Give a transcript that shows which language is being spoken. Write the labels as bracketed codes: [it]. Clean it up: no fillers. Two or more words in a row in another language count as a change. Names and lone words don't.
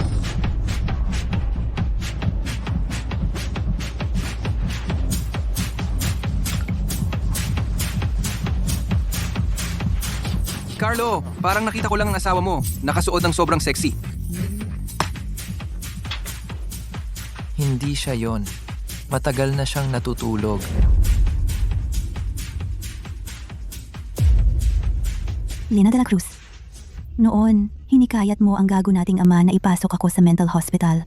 [tl] Carlo, parang nakita ko lang ang asawa mo. Nakasuot ng sobrang sexy. Hindi siya yon. Matagal na siyang natutulog. Lena de la Cruz. Noon, hinikayat mo ang gago nating ama na ipasok ako sa [en] mental hospital.